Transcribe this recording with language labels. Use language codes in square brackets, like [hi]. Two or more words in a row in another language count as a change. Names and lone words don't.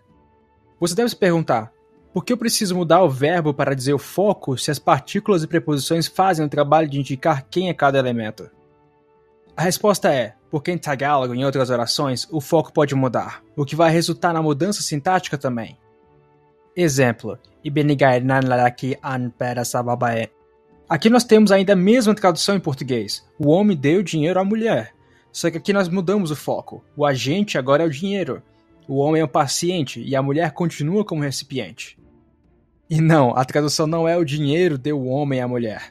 [pt] Você deve se perguntar, por que eu preciso mudar o verbo para dizer o foco se as partículas e preposições fazem o trabalho de indicar quem é cada elemento? A resposta é, porque em Tagalog e em outras orações, o foco pode mudar, o que vai resultar na mudança sintática também. Exemplo, [tl] ibinigay ng lalaki ang pera sa babae. [pt] Aqui nós temos ainda a mesma tradução em português, o homem deu dinheiro à mulher. Só que aqui nós mudamos o foco, o agente agora é o dinheiro. O homem é o paciente e a mulher continua como recipiente. E não, a tradução não é o dinheiro deu o homem à mulher.